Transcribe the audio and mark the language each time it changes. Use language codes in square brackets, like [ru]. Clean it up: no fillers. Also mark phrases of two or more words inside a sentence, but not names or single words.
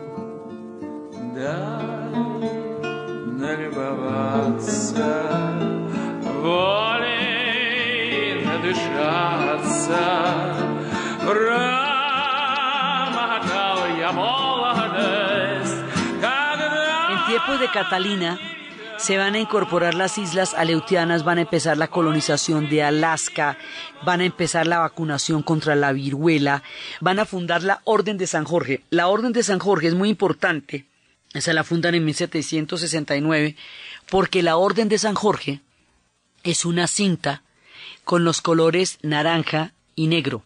[ru] дай налюбоваться волей, надышаться, промотал я молодость, когда... [es] En tiempos de Catalina se van a incorporar las islas aleutianas, van a empezar la colonización de Alaska, van a empezar la vacunación contra la viruela, van a fundar la Orden de San Jorge. La Orden de San Jorge es muy importante, esa la fundan en 1769, porque la Orden de San Jorge es una cinta con los colores naranja y negro.